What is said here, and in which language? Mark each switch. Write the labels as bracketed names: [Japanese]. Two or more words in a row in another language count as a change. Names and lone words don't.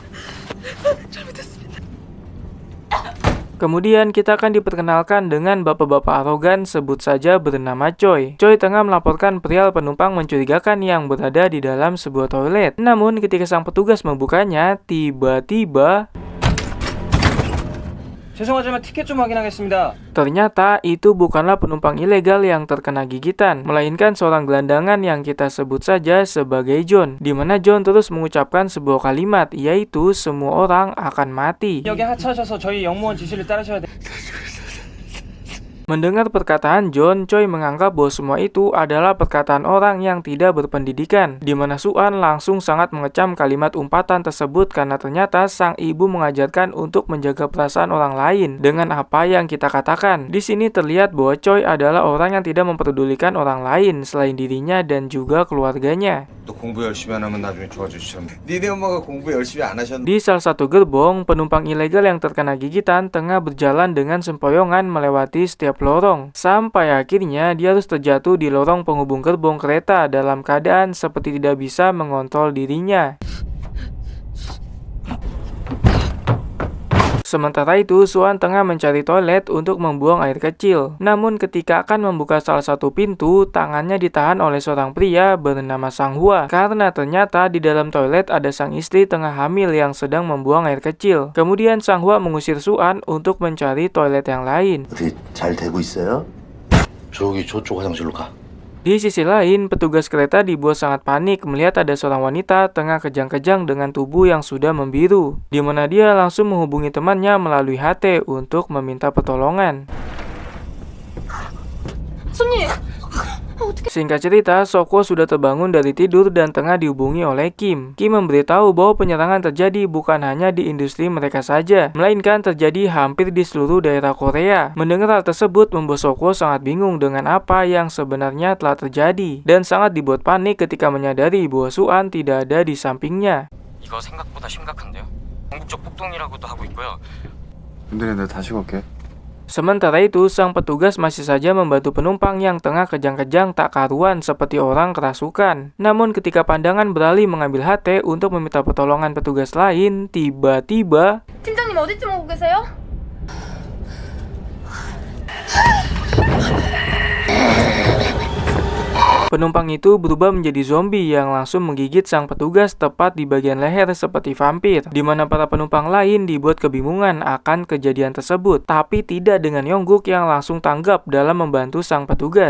[Indonesian] Kemudian kita akan diperkenalkan dengan bapak-bapak arogan, sebut saja bernama Choi. Choi tengah melaporkan perihal penumpang mencurigakan yang berada di dalam sebuah toilet. Namun ketika sang petugas membukanya, tiba-tiba [Korean] 죄송하지만 티켓 좀 확인하겠습니다. [Indonesian] ternyata itu bukanlah penumpang ilegal yang terkena gigitan, melainkan seorang gelandangan yang kita sebut saja sebagai John, di mana John terus mengucapkan sebuah kalimat, yaitu semua orang akan mati. [Korean] 여기 하차하셔서 저희 영무원 지시를 따르셔야 돼요. [Indonesian] Mendengar perkataan John, Choi menganggap bahwa semua itu adalah perkataan orang yang tidak berpendidikan, di mana Suan langsung sangat mengecam kalimat umpatan tersebut karena ternyata sang ibu mengajarkan untuk menjaga perasaan orang lain dengan apa yang kita katakan. Di sini terlihat bahwa Choi adalah orang yang tidak memperdulikan orang lain selain dirinya dan juga keluarganya. [Korean] 또 공부 열심히 안 하면 나중에 좋아지시면 니네 엄마가 공부 열심히 안 하셨는데. [Indonesian] Di salah satu gerbong, penumpang ilegal yang terkena gigitan tengah berjalan dengan sempoyongan melewati setiap lorong. Sampai akhirnya dia harus terjatuh di lorong penghubung gerbong kereta dalam keadaan seperti tidak bisa mengontrol dirinya. Sementara itu, Suan tengah mencari toilet untuk membuang air kecil. Namun ketika akan membuka salah satu pintu, tangannya ditahan oleh seorang pria bernama Sang Hua. Karena ternyata di dalam toilet ada sang istri tengah hamil yang sedang membuang air kecil. Kemudian Sang Hua mengusir Suan untuk mencari toilet yang lain. [Korean] 어떻게 잘 되고 있어요? 저기 저쪽 화장실로 가. [Indonesian] Di sisi lain, petugas kereta dibuat sangat panik melihat ada seorang wanita tengah kejang-kejang dengan tubuh yang sudah membiru, di mana dia langsung menghubungi temannya melalui HT untuk meminta pertolongan. [Korean] 손님, [Indonesian] Singkat cerita, Soko sudah terbangun dari tidur dan tengah dihubungi oleh Kim. Kim memberitahu bahwa penyerangan terjadi bukan hanya di industri mereka saja, melainkan terjadi hampir di seluruh daerah Korea. Mendengar hal tersebut membuat Soko sangat bingung dengan apa yang sebenarnya telah terjadi, dan sangat dibuat panik ketika menyadari bahwa Suan tidak ada di sampingnya. [Korean] 이거 생각보다 심각한데요. 궁극적 폭동이라고도 하고 있고요. 근데 내가 다시 갈게. [Indonesian] Sementara itu, sang petugas masih saja membantu penumpang yang tengah kejang-kejang tak karuan seperti orang kerasukan. Namun ketika pandangan beralih mengambil HT untuk meminta pertolongan petugas lain, tiba-tiba [Korean] 팀장님 어디쯤 오고 계세요? [Indonesian] penumpang itu berubah menjadi zombie yang langsung menggigit sang petugas tepat di bagian leher seperti vampir, di mana para penumpang lain dibuat kebingungan akan kejadian tersebut, tapi tidak dengan Yongguk yang langsung tanggap dalam membantu sang petugas.